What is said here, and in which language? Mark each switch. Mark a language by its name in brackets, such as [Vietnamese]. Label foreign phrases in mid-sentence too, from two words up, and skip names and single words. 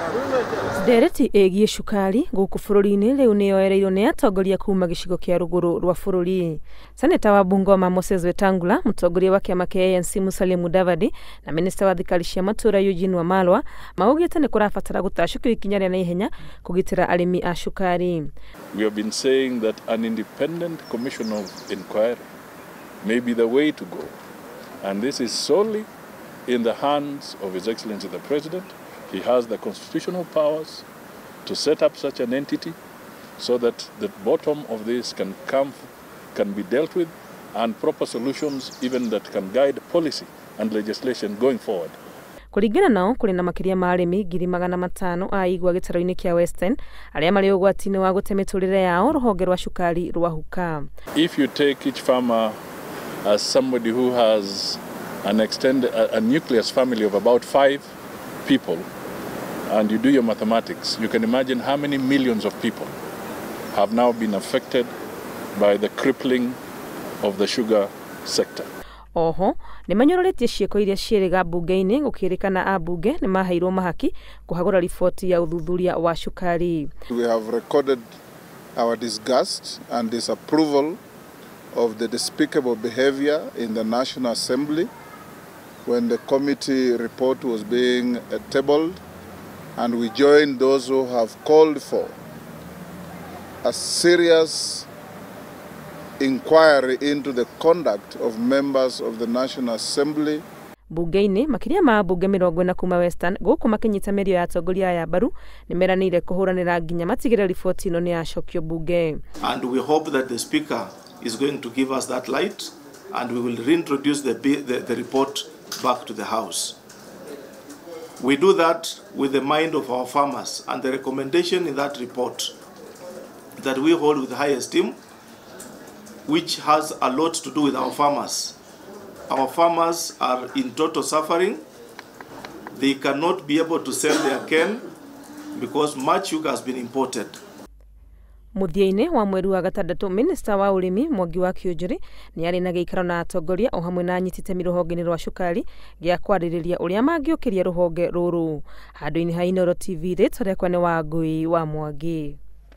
[Kikuyu] Ndereti ĩgiĩ cukari gũkũ bũrũri-inĩ rĩu nĩyoereirwo nĩ atongoria kuma gĩcigo kĩa rũgũrũ rwa bũrũri. Seneta wa Bungoma Moses Wetangula, mũtongoria wa kĩama kĩa ANC Musalia Mudavadi na minista wa thikari cia matũra Eugene Wamalwa maugĩte nĩ kũrabatara gũtacũkio ikinya rĩa naihenya kũgitĩra arĩmi a cukari. [English] We have been saying that an independent commission of inquiry may be the way to go, and this is solely in the hands of His Excellency the President. He has the constitutional powers to set up such an entity so that the bottom of this can be dealt with, and proper solutions even that can guide policy and legislation going forward. [Kikuyu] Kũringana nao kũrĩ na makĩria ma arĩmi 500,000 a igwa gĩtaro-inĩ kĩa Western arĩa marĩ ũgwati-inĩ wa gũte mĩtũrĩre yao rũhonge rwa cukari rwa huka. [English] If you take each farmer as somebody who has a nucleus family of about 5 people, and you do your mathematics, you can imagine how many millions of people have now been affected by the crippling of the sugar sector. [Kikuyu] Oho, nĩ manyororetie ciĩko iria ciĩrĩga mbunge-inĩ gũkĩrĩkana ambunge nĩ maheirwo mahaki kũhagũra riboti ya uthuthuria wa cukari. [English] We have recorded our disgust and disapproval of the despicable behavior in the National Assembly when the committee report was being tabled, and we join those who have called for a serious inquiry into the conduct of members of the National Assembly. [Kikuyu] Bunge-inĩ makĩria ma bunge 40 kuma Western gũkũ makĩnyita mĩario ya atongoria ya mbaru nĩ meranĩire kũhũranĩra nginya matigĩrĩre riboti ĩno nĩ yacokio bunge. [English] And we hope that the Speaker is going to give us that light, and we will reintroduce the report back to the House. We do that with the mind of our farmers, and the recommendation in that report that we hold with high esteem, which has a lot to do with our farmers. Our farmers are in total suffering. They cannot be able to sell their cane because much sugar has been imported. [Kikuyu] Mũthia-inĩ wa mweri wa gatandatũ, minista wa ũrĩmi Mwangi wa Kĩũnjũrĩ nĩ arĩ na gĩikaro na atongoria o hamwe na anyiti itemi rũhonge-inĩ rwa cukari gĩa kwarĩrĩria ũrĩa mangĩũkĩria rũhonge rũrũ. Handũ-inĩ ha Inooro TV, rĩtwa rĩakwa nĩ Wangui wa Mwangi.